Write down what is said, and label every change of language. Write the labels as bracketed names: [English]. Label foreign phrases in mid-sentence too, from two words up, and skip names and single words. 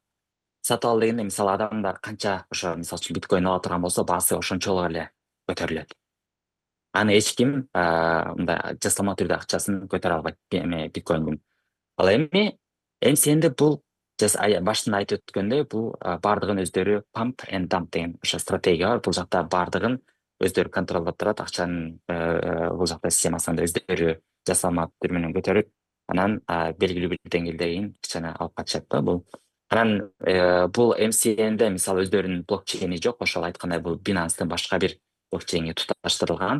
[Kyrgyz] Сатып ал дегенде мисалы адамдар канча ошо мисалы үчүн биткоин ала турган болсо, баасы ошончолук эле көтөрүлөт. аны эч ким мындай жасалма түрдө акчасын көтөрө албайт эме биткоиндин. Ал эми MCN'де бул башында айтып өткөндөй бул баардыгын өздөрү [English] pump and dump [Kyrgyz] деген ошо стратегия бар. Бул жакта баардыгын өздөрү контролдоп турат, акчанын бул жакта системасын өздөрү жасалма түр менен көтөрүп, анан белгилүү бир деңгээлден кийин акчаны алып качышат да бул. Анан бул MCN'де мисалы өздөрүнүн блокчейни жок, ошол айткандай бул Binance'дин башка бир блокчейнге туташтырылган.